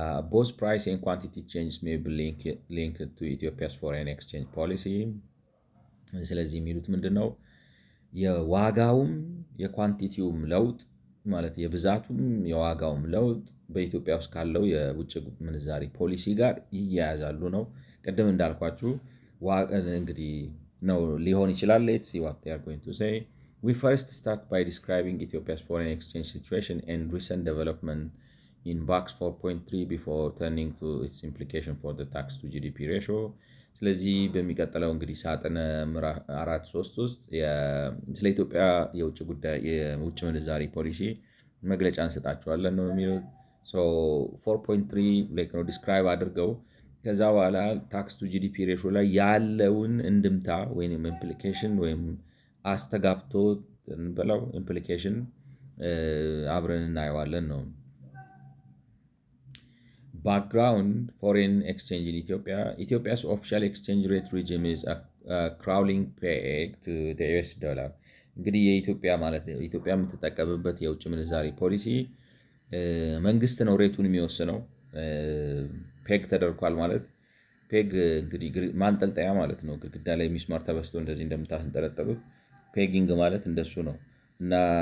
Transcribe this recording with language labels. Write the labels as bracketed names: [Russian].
[English] both price and quantity changes may be linked to Ethiopia's foreign exchange policy። [Amharic] ስለዚህ የሚሉት ምንድነው የዋጋውም የኳንቲቲውም ለውጥ ማለት የብዛቱም የዋጋውም ለውጥ በኢትዮጵያ ውስጥ ካለው የውጭ ምንዛሪ ፖሊሲ ጋር ይያያዛሉ ነው። ቅድም እንዳልኳችሁ እንግዲህ ነው ሊሆን ይችላል። [English] let's see what they are going to say. We first start by describing Ethiopia's foreign exchange situation and recent development in box 4.3 before turning to its implication for the tax to GDP ratio. [Amharic] ስለዚህ በሚቀጥለው እንግዲህ ሳጥን 4.3 ውስጥ ስለ ኢትዮጵያ የውጭ ምንዛሪ ፖሊሲ መግለጫ እንሰጣቸዋለን ነው የሚሉት። 4.3 ላይክ ነው ዲስክራይብ አድርገው ከዛ በኋላ ታክስ ቱ ጂዲፒ ሬሾ ላይ ያለውን እንድምታ ወይም ኢምፕሊኬሽን ወይም አስተጋብቶ እንበለው ኢምፕሊኬሽን አብረን እናየዋለን ነው። [English] Background: foreign exchange in Ethiopia. Ethiopia's official exchange rate regime is a crawling peg to the US dollar. [Amharic] እንግዲህ የኢትዮጵያ ማለት ኢትዮጵያ የምትጠቀምበት የውጭ ምንዛሪ ፖሊሲ መንግስት ነው ሬቱን የሚወስነው። ፔግ ተደርጓል ማለት ፔግ እንግዲህ ማንጠልጠያ ማለት ነው። ግድግዳ ላይ ሚስማር ተበስቶ እንደዚህ እንደምታንጠለጠሉት ፔጊንግ ማለት እንደሱ ነው። እና